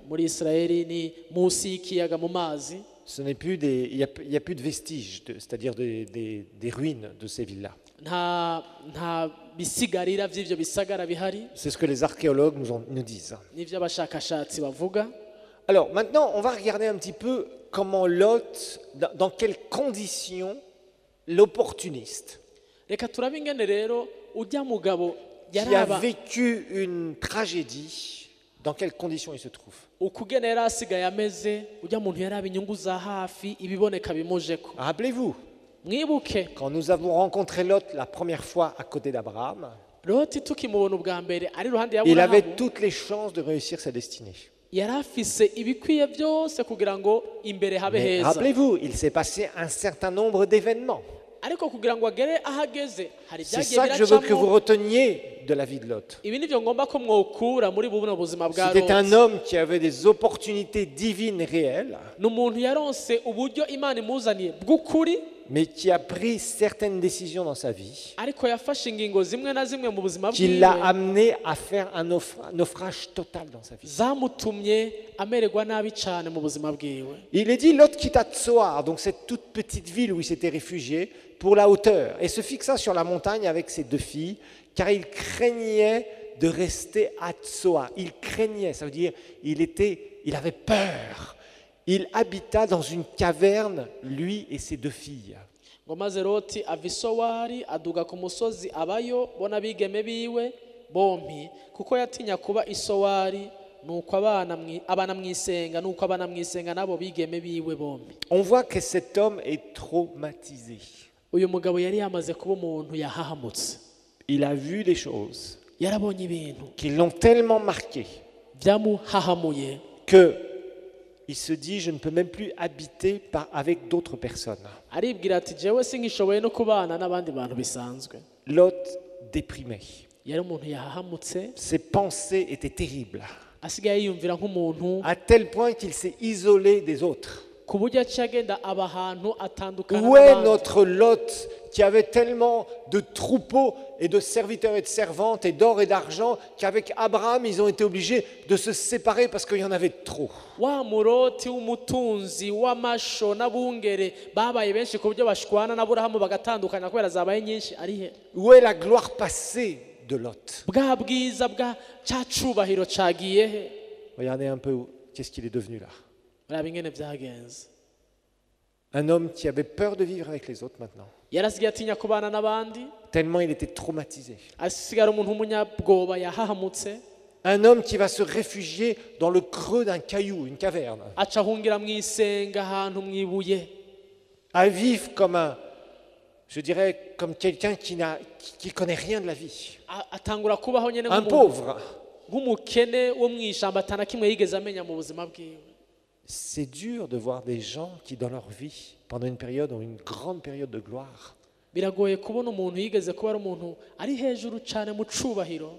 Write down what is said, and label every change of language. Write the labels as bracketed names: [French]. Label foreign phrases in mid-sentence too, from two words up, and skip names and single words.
[French] Ce n'est plus il n'y a plus de vestiges, c'est-à-dire des ruines de ces villes-là. C'est ce que les archéologues nous disent. Alors maintenant, on va regarder un petit peu comment Lot, dans quelles conditions l'opportuniste [Rundi] reka turabe ingene rero ujya mugabo [French] qui a vécu une tragédie, dans quelles conditions il se trouve. [Rundi] ukugene yari asigaye ameze ujya muntu yaraba inyungu za hafi ibiboneka bimujeko. [French] Rappelez-vous, [Rundi] mwibuke [French] quand nous avons rencontré Lot la première fois à côté d'Abraham, [Rundi] Loti tukimubona ubwa mbere ari ruhande ya [French] il avait [Rundi] Aburahamu [French] toutes les chances de réussir sa destinée. [Rundi] yari afise ibikwiye byose kugira ngo imbere habe [French] Mais [Rundi] heza. [French] rappelez-vous, il s'est passé un certain nombre d'événements. [Rundi] ariko kugira ngo agere ahageze hari [French] C'est [Rundi] byagiye [French] ça que je veux que vous [Rundi] biracamo. [French] reteniez de la vie de Lot. [Rundi] ibi nivyo ngomba ko mwokura muri buno buzima bwa [French] C'était un [Rundi] Loti. [French] homme qui avait des opportunités divines réelles, [Rundi] ni umuntu yaronse uburyo Imana imuzaniye bw'ukuri [French] mais qui a pris certaines décisions dans sa vie [Rundi] ariko yafashe ingingo zimwe na zimwe mu buzima [French] qui [Rundi] bwiwe [French] l'a amené à faire un naufrage total dans sa vie. [Rundi] zamutumye amererwa nabi cyane mu buzima bwiwe. [French] Il est dit, Lot quitta Tsoar, donc cette toute petite ville où il s'était réfugié, pour la hauteur, et se fixa sur la montagne avec ses 2 filles, car il craignait de rester à Tsoar. Il craignait, ça veut dire il avait peur. Il habita dans une caverne, lui et ses 2 filles. [Rundi] ngo maze Loti ava i Sowari aduga ku musozi abayo bona bigeme biwe bompi kuko yatinya kuba i Sowari nuko abana mwisenga nuko abana mwisenga nabo bigeme biwe bompi. [French] On voit que cet homme est traumatisé. [Rundi] uyu mugabo yari yamaze kuba umuntu yahahamutse. [French] Il a vu des choses [Rundi] yarabonye ibintu [French] qui l'ont tellement marqué [Rundi] byamuhahamuye [French] que il se dit, je ne peux même plus habiter avec d'autres personnes. [Rundi] aribwira ati jewe singishoboye no kubana n'abandi bantu bisanzwe. [French] Lot déprimé. [Rundi] yari umuntu yahahamutse [French] Ses pensées étaient terribles, [Rundi] asigaye yiyumvira nk'umuntu [French] à tel point qu'il s'est isolé des autres. [Rundi] ku buryo aciye agenda aba ahantu atandukana [French] Où est [Rundi] n'abandi. [French] notre Lot qui avait tellement de troupeaux et de serviteurs et de servantes et d'or et d'argent qu'avec Abraham, ils ont été obligés de se séparer parce qu'il y en avait trop. [Rundi] wa muroti w'umutunzi w'amasho n'abungere babaye benshi ku buryo bashwana n'Aburahamu bagatandukana kubera zabaye nyinshi. ari he [French] Où est la gloire passée de Lot? [Rundi] bwa bwiza bwa cya cubahiro cagiye he? [French] Regardez un peu qu'est-ce qu'il est devenu là. [Rundi] uraba ingene byagenze. [French] Un homme qui avait peur de vivre avec les autres maintenant, [Rundi] yarasigaye atinya kubana n'abandi [French] tellement il était traumatisé. [Rundi] asigara umuntu w'umunyabwoba yahahamutse. [French] Un homme qui va se réfugier dans le creux d'un caillou, une caverne, [Rundi] aca ahungira mu isenga ahantu mu ibuye. [French] à vivre comme je dirais, comme quelqu'un qui connaît rien de la vie. [Rundi] atangura kubaho nyene [French] Un pauvre. [Rundi] nk'umukene wo mu ishyamba atana kimwe yigeze amenya mu buzima bwiwe. [French] C'est dur de voir des gens qui, dans leur vie, pendant une période, ont une grande période de gloire [Rundi] biragoye kubona umuntu yigeze kuba ari umuntu ari hejuru cyane mu cubahiro